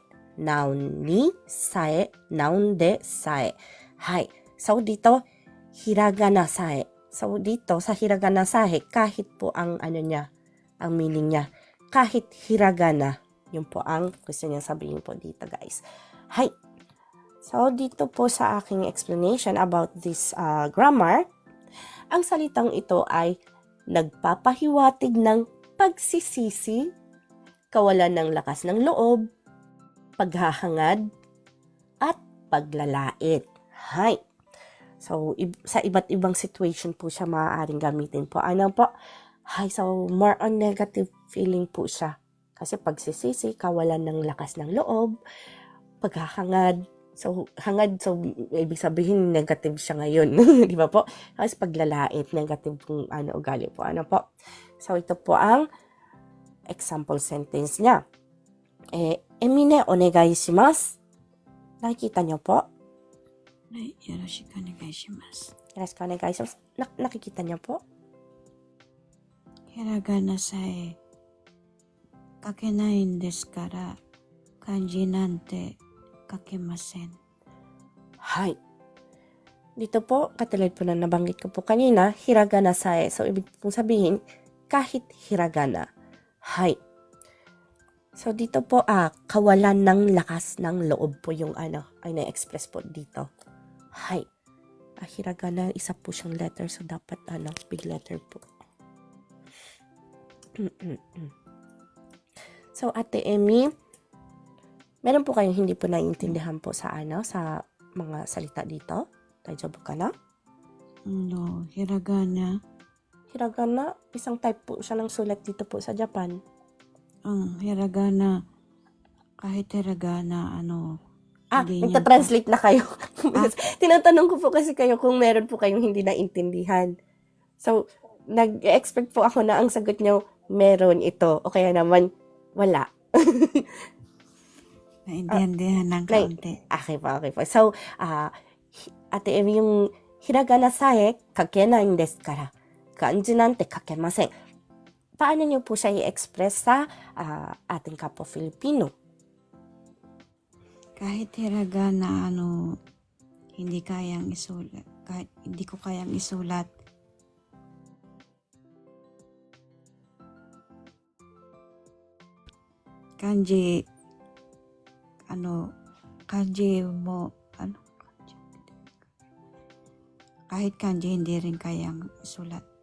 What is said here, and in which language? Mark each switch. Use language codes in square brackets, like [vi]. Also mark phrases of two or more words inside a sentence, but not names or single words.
[ja] Noun ni sae, noun de sae. Hay. [tl] So, dito, [ja] ひらがなさえ. [tl] So, dito, sa [ja] ひらがなさえ, [tl] kahit po ang ang meaning niya. Kahit hiragana. Yun po ang gusto niya sabihin po dito, guys. [ja] Hay. [tl] So, dito po sa aking explanation [en] about this grammar, [tl] ang salitang ito ay nagpapahiwatig ng pagsisisi, kawalan ng lakas ng loob, paghahangad, at paglalait. [ja] Hay. [tl] So, sa iba't ibang situation po siya maaaring gamitin po. Ano po? Hay, so [en] more on negative feeling [tl] po siya. Kasi pagsisisi, kawalan ng lakas ng loob, paghahangad. So, hangad, so, ibig sabihin, negative siya ngayon. Di ba po? Kasi paglalait, negative kung ugali po. Ano po? So, ito po ang example sentence niya. [ja] Emine, お願いします. [tl] Nakikita niyo po? [ja] はい、よろしくお願いします。よろしくお願いします. [tl] Nakikita niyo po? [ja] ひらがなさえ書けないんですから、漢字なんて書けません。 Hay. [tl] Dito po, katulad po na nabanggit ko po kanina, [ja] ひらがなさえ. [tl] So, ibig pong sabihin, kahit hiragana. [ja] Hay. [tl] So, dito po, kawalan ng lakas ng loob po yung ay na-express po dito. [ja] Hay. [tl] Hiragana, isa po siyang letter. So, dapat, [en] big letter [tl] po. So, Ate Emmy, meron po kayong hindi po naiintindihan po sa sa mga salita dito? [ja] 大丈夫かな? [tl] ひらがな、 Hiragana, isang type po siya ng sulat dito po sa Japan. ひらがな、kahit ひらがな、hindi niya Nagta-translate na kayo. Tinatanong ko po kasi kayo kung meron po kayong hindi naintindihan. So, nag-expect po ako na ang sagot niyo, meron ito. O kaya naman, wala. naintindihan ng kaunti. Okay po. So, Ate Emi, yung [ja] ひらがなさえ書けないんですから. 漢字なんて書けません. [tl] Paano niyo po siya i-express sa ating kapwa Filipino? Kahit ひらがな、hindi kayang isulat. Kahit hindi ko kayang isulat. Kanji mo, kahit kanji hindi rin kayang isulat.